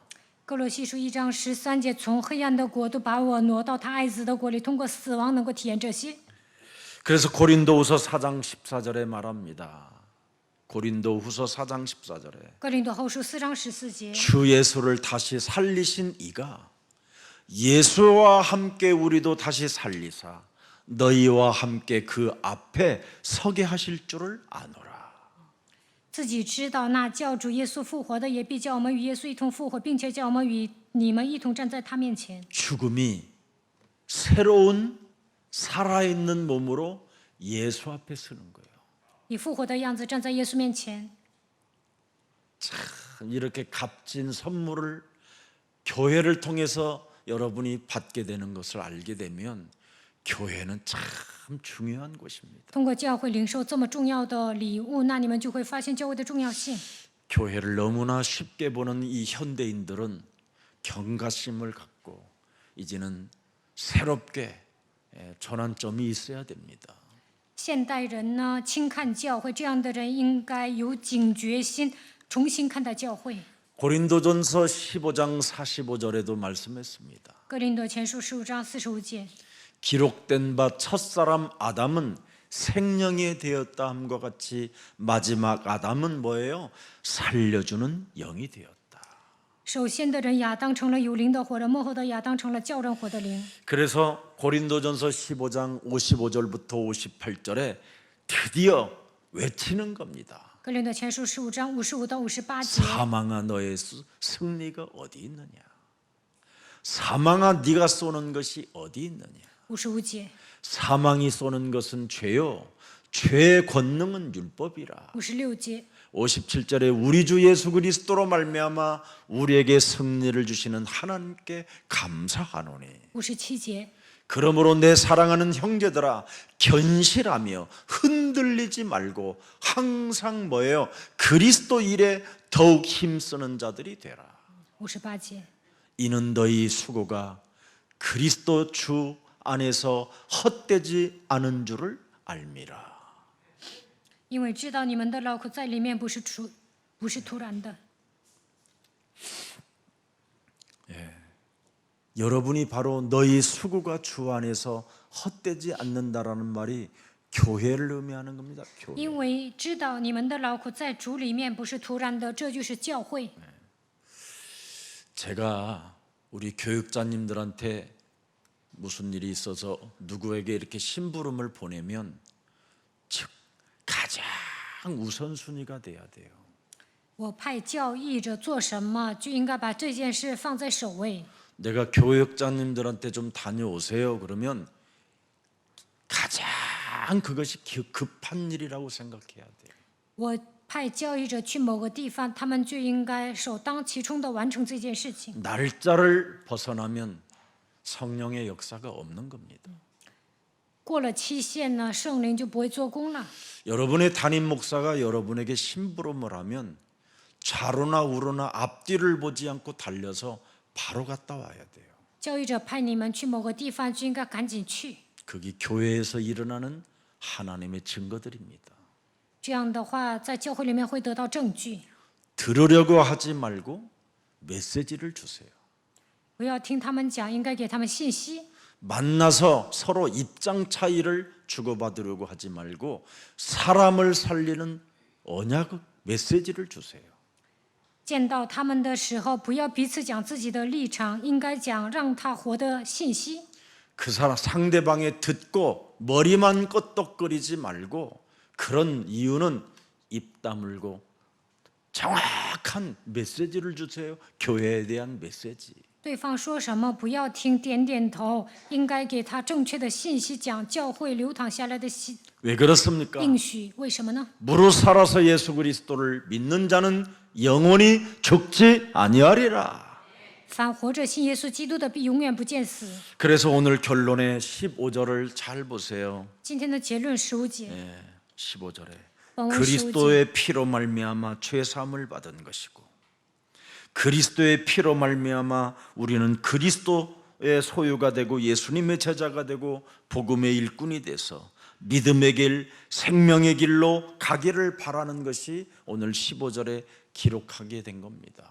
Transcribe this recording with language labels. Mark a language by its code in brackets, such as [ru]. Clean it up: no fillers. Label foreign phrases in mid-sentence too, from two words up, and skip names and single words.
[zh] 哥罗西书1章13节，从黑暗的国度把我挪到他爱子的国里，通过死亡能够体验这些。 [ko] 그래서 고린도후서 4장 14절에 말합니다. 고린도후서 4장 14절에 [zh] 哥林多后书4章14节， [ko] 주 예수를 다시 살리신 이가 예수와 함께 우리도 다시 살리사 너희와 함께 그 앞에 서게 하실 줄을 아노라. [zh] 自己知道那叫主耶稣复活的，也必叫我们与耶稣一同复活，并且叫我们与你们一同站在他面前。 [ko] 죽음이 새로운 살아있는 몸으로 예수 앞에 서는 거예요. [zh] 以复活的样子站在耶稣面前。 [ko] 참 이렇게 값진 선물을 교회를 통해서 여러분이 받게 되는 것을 알게 되면 교회는 참 중요한 곳입니다. [zh] 通过教会领受这么重要的礼物，那你们就会发现教会的重要性。 [ko] 교회를 너무나 쉽게 보는 이 현대인들은 경각심을 갖고 이제는 새롭게 전환점이 있어야 됩니다. [zh] 现代人呢，轻看教会，这样的人应该有警觉心，重新看待教会。 [ko] 고린도전서 15장 45절에도 말씀했습니다. [zh] 哥林多前书15章45节， [ko] 기록된 바 첫사람 아담은 생명이 되었다 함과 같이 마지막 아담은 뭐예요? 살려주는 영이 되었다. [zh] 首先的人亚当成了有灵的活人，末后的亚当成了叫人活的灵。 [ko] 그래서 고린도전서 15장 55절부터 58절에 드디어 외치는 겁니다. [zh] 哥林多前书15章55到58节， [ko] 사망아 너의 승리가 어디 있느냐? 사망아 네가 쏘는 것이 어디 있느냐? [zh] 55节， [ko] 사망이 쏘는 것은 죄요. 죄의 권능은 율법이라. [zh] 56节， [ko] 57절에 우리 주 예수 그리스도로 말미암아 우리에게 승리를 주시는 하나님께 감사하노니. [zh] 57节， [ko] 그러므로 내 사랑하는 형제들아 견실하며 흔들리지 말고 항상 뭐예요? 그리스도 일에 더욱 힘쓰는 자들이 되라. [zh] 58节， [ko] 이는 너희 수고가 그리스도 주 안에서 헛되지 않은 줄을 알미라. [zh] 因为知道你们的劳苦在里面不是突然的。 [ko] 여러분이 바로 너희 수고가 주 안에서 헛되지 않는다라는 말이 교회를 의미하는 겁니다. 교회. [zh] 因为知道你们的劳苦在主里面不是突然的，这就是教会。 [ko] 제가 우리 교육자님들한테 무슨 일이 있어서 누구에게 이렇게 심부름을 보내면 즉 가장 우선순위가 돼야 돼요. [zh] 我派教义者做什么，就应该把这件事放在首位。 [ko] 내가 교육자님들한테 좀 다녀오세요. 그러면 가장 그것이 급한 일이라고 생각해야 돼요. [zh] 我派教义者去某个地方，他们就应该首当其冲的完成这件事情。 [ko] 날짜를 벗어나면 성령의 역사가 없는 겁니다. [zh] 过了期限呢，圣灵就不会做工了。 [ko] 여러분의 담임 목사가 여러분에게 심부름을 하면 좌로나 우로나 앞뒤를 보지 않고 달려서 바로 갔다 와야 돼요. [zh] 教育者派你们去某个地方，就应该赶紧去。 [ko] 그게 교회에서 일어나는 하나님의 증거들입니다. [zh] 这样的话，在教会里面会得到证据。 [ko] 들으려고 하지 말고 메시지를 주세요. [zh] 不要听他们讲，应该给他们信息。 [ko] 만나서 서로 입장 차이를 주고받으려고 하지 말고 사람을 살리는 언약 메시지를 주세요. [zh] 见到他们的时候，不要彼此讲自己的立场，应该讲让他活的信息。 [ko] 그 사람 상대방의 듣고 머리만 끄덕거리지 말고 그런 이유는 입 다물고 정확한 메시지를 주세요. 교회에 대한 메시지. [zh] 对方说什么，不要听，点点头，应该给他正确的信息，讲教会流淌下来的 [ko] 왜 그렇습니까? [zh] 应许。为什么呢？ [ko] 무릇 살아서 예수 그리스도를 믿는 자는 영원히 죽지 아니하리라. [zh] 凡活着信耶稣基督的，必永远不见死。 [ko] 그래서 오늘 결론의 15절을 잘 보세요. [zh] 今天的结论15节， [ko] 15절에 [zh] 本文15节， [ko] 그리스도의 피로 말미암아 죄 사함을 받은 것이고 그리스도의 피로 말미암아 우리는 그리스도의 소유가 되고 예수님의 제자가 되고 복음의 일꾼이 돼서 믿음의 길, 생명의 길로 가기를 바라는 것이 오늘 15절에 기록하게 된 겁니다.